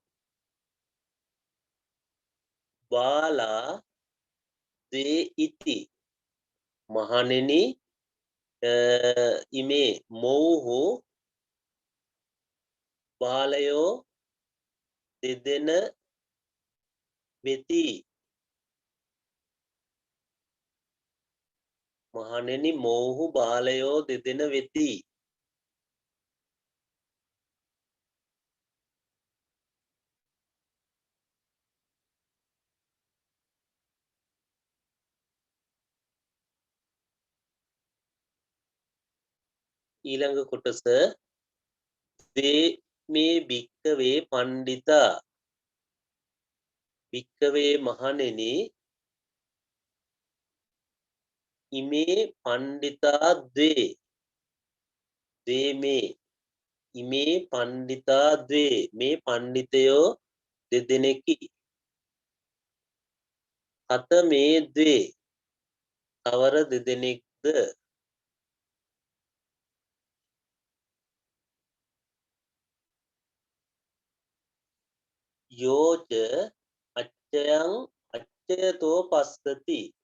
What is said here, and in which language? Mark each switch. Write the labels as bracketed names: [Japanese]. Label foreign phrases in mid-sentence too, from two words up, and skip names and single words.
[Pali] බාලා ද්වේ ඉති මහණෙනි ඉමේ මොවුහු [Sinhala] බාලයෝ දෙදෙන වෙති මහණෙනි මොවුහු බාලයෝ දෙදෙන වෙති ඊළඟ කොටස [Pali] මේ භික්කවේ පණ්ඩිතා භික්කවේ මහණෙනි ඉමේ පණ්ඩිතා ද්වේ මේ ඉමේ පණ්ඩිතා ද්වේ [Sinhala] මේ පණ්ඩිතයෝ දෙදෙනෙකි [Pali] කත මේ ද්වේ [Sinhala] කවර දෙදෙනෙක්ද [Pali] යෝච අච්චයං අච්චයතෝ පස්සති